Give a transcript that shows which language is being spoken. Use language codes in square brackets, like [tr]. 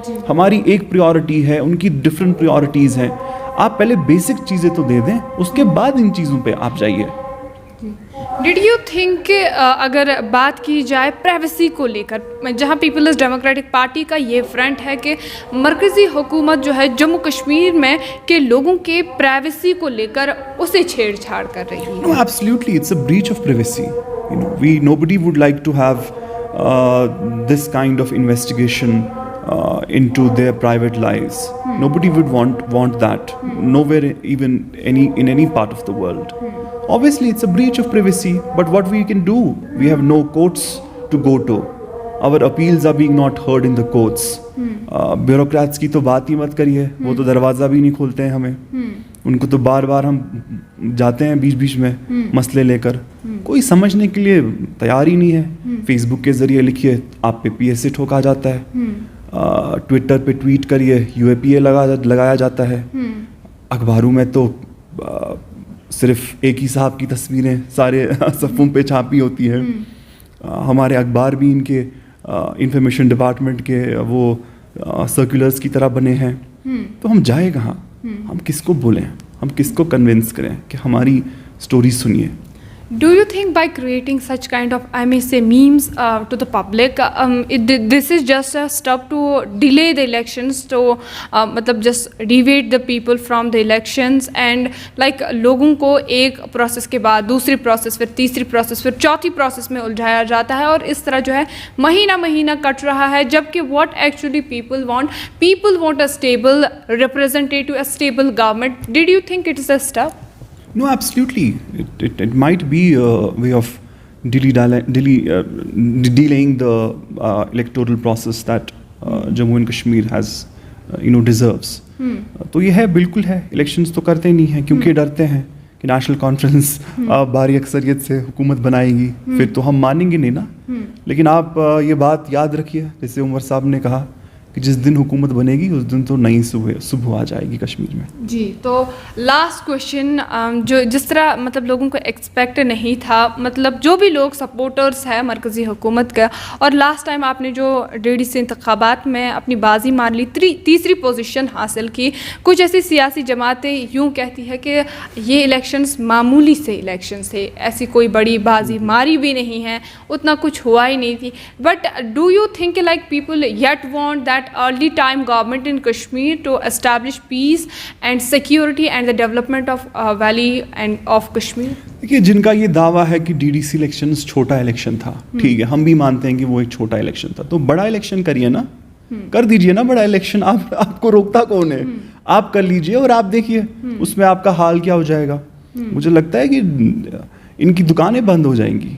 [ur] ہماری ایک پریورٹی ہے, ان کی ڈفرینٹ پریورٹیز ہیں. آپ پہلے بیسک چیزیں تو دے دیں, اس کے بعد ان چیزوں پہ آپ جائیے. ڈڈ یو تھنک کہ اگر بات کی جائے پرائیویسی کو لے کر, جہاں پیپلز ڈیموکریٹک پارٹی کا یہ فرنٹ ہے کہ مرکزی حکومت جو ہے جموں کشمیر میں کے لوگوں کے پرائیویسی کو لے کر اسے چھیڑ چھاڑ کر رہی ہے. [en] No, absolutely, it's a breach of privacy. Nobody would like to have this kind of investigation into their private lives. Nobody would want that. Nowhere, even in any part of the world. Obviously, it's a breach of privacy. But what we can do? We have no courts to go to. Our appeals are being not heard in the courts. [ur] Bureaucrats کی تو بات ہی مت کریے, وہ تو دروازہ بھی نہیں کھولتے ہیں ہمیں. ان کو تو بار بار ہم جاتے ہیں بیچ میں مسئلے لے کر, کوئی سمجھنے کے لیے تیار ہی نہیں ہے. فیس بک کے ذریعے لکھیے, آپ پہ پی ایس اے ٹھوکا جاتا ہے. ٹویٹر پہ ٹویٹ کریے, یو اے پی اے لگایا جاتا ہے. اخباروں میں تو صرف ایک ہی صاحب کی تصویریں سارے صفوں پہ چھاپی ہوتی ہیں. ہمارے اخبار بھی ان کے انفارمیشن ڈپارٹمنٹ کے وہ سرکولرز کی طرح بنے ہیں. تو ہم جائیں کہاں, ہم کس کو بولیں, ہم کس کو کنونس کریں کہ ہماری سٹوری سنیے. [en] Do you think by creating such kind of, I may say, memes to the public, this is just a step to delay the elections, to matlab just deviate the people from the elections, and like [ur] لوگوں کو ایک process کے بعد دوسری process, پھر تیسری process, پھر چوتھی پروسیس میں الجھایا جاتا ہے, اور اس طرح جو ہے مہینہ کٹ رہا ہے, جبکہ [en] what actually people want a stable representative, a stable government. Did you think it is a step? No, absolutely. It might be a way of delaying the electoral process that Jammu and Kashmir has, deserves. [ur] تو یہ ہے, بالکل ہے. Elections تو کرتے نہیں ہیں کیونکہ ڈرتے ہیں کہ نیشنل کانفرنس بھاری اکثریت سے حکومت بنائے گی, پھر تو ہم مانیں گے نہیں نا. لیکن آپ یہ بات یاد رکھیے, جیسے عمر صاحب نے کہا کہ جس دن حکومت بنے گی اس دن تو نئی صبح آ جائے گی کشمیر میں. جی, تو لاسٹ کوشچن, جو جس طرح مطلب لوگوں کو ایکسپیکٹ نہیں تھا, مطلب جو بھی لوگ سپورٹرز ہیں مرکزی حکومت کا, اور لاسٹ ٹائم آپ نے جو DDC انتخابات میں اپنی بازی مار لی, تیسری پوزیشن حاصل کی. کچھ ایسی سیاسی جماعتیں یوں کہتی ہے کہ یہ الیکشنز معمولی سے الیکشنز تھے, ایسی کوئی بڑی بازی ماری بھی نہیں ہے, اتنا کچھ ہوا ہی نہیں تھی. [en] But do you think like people yet want that early time government in Kashmir to establish peace and security and the development of valley and of Kashmir? [ur] دیکھیے, جن کا یہ دعویٰ ہے کہ DDC الیکشنز چھوٹا الیکشن تھا, ٹھیک ہے, ہم بھی مانتے ہیں کہ وہ ایک چھوٹا الیکشن تھا, تو بڑا الیکشن کریے نا, کر دیجئے نا بڑا الیکشن. آپ کو روکتا کون ہے؟ آپ کر لیجئے اور آپ دیکھیے اس میں آپ کا حال کیا ہو جائے گا. مجھے لگتا ہے کہ ان کی دکانیں بند ہو جائیں گی.